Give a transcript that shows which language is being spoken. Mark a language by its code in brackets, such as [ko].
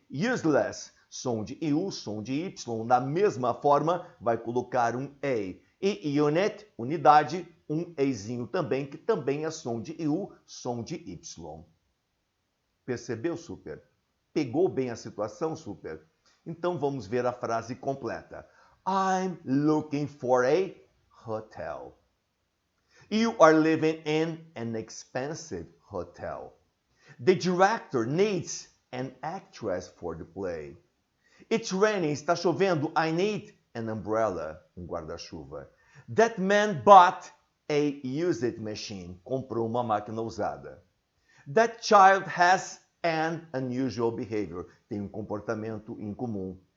[pt] Useless, som de U, som de Y, da mesma forma, vai colocar um A. E unit, unidade, um Ezinho também, que também é som de U, som de Y. Percebeu, super? Pegou bem a situação, super? Então vamos ver a frase completa. [en] I'm looking for a hotel. You are living in an expensive hotel. The director needs an actress for the play. It's raining, [pt] está chovendo. [en] I need an umbrella, [pt] um guarda-chuva. [en] That man bought a used machine, [pt] comprou uma máquina usada. [en] That child has an unusual behavior, [pt] tem um comportamento incomum.